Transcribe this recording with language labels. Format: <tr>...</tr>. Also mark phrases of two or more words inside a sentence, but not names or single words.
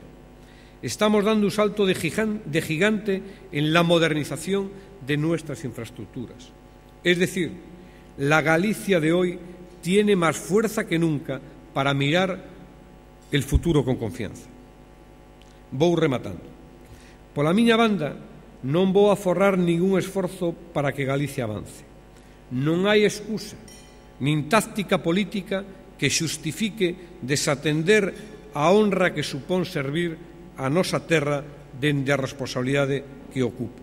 <es>Estamos dando un salto de gigante en la modernización de nuestras infraestructuras. Es decir, la Galicia de hoy tiene más fuerza que nunca para mirar el futuro con confianza.</es> <gl>Vou rematando. Pola miña banda, non vou aforrar ningún esforzo para que Galicia avance. Non hai excusa, nin táctica política que xustifique desatender a honra que supón servir a nosa terra dende a responsabilidade que ocupa.</gl>